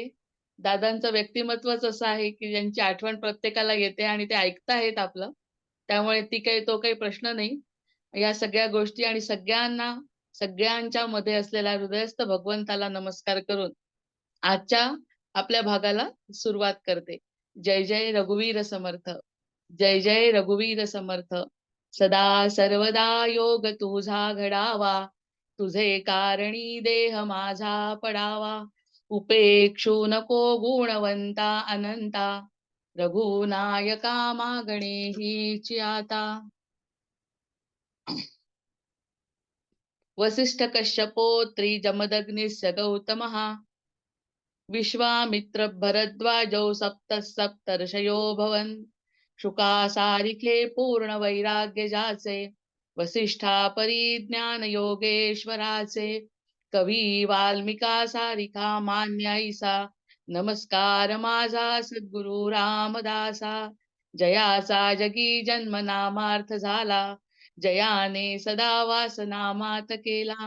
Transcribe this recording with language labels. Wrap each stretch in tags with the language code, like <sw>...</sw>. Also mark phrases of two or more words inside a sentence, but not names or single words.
<mr>दादांचं व्यक्तिमत्वच असं आहे की ज्यांची आठवण प्रत्येकाला येते आणि ते ऐकताहेत आपलं. त्यामुळे तो काही प्रश्न नाही. या सगळ्या गोष्टी आणि सगळ्यांच्या मध्ये असलेल्या हृदयस्थ भगवंताला नमस्कार करून आजच्या आपल्या भागाला सुरुवात करते. जय जय रघुवीर समर्थ. जय जय रघुवीर समर्थ. सदा सर्वदा योग तुझा घडावा, तुझे कारणी देह माझा पडावा. उपेक्षू नको गुणवंता अनंता, रघुनायका मागणे हीची आता.</mr> <sa>वसिष्ठ कश्यपोत्री जमदग्निस्य गौतमः, विश्वामित्र भरद्वाजौ सप्तर्षयो भवन्.</sa> <mr>शुका सारिखे पूर्ण वैराग्य जाचे, वसिष्ठा परिज्ञान योगेश्वराचे. कवी वाल्मिका सारिखा मान्याईसा, नमस्कार माझा सद्गुरु रामदासा. जयाचा जगी जन्म नामार्थ झाला, जयाने सदा वासनामात केला.</mr>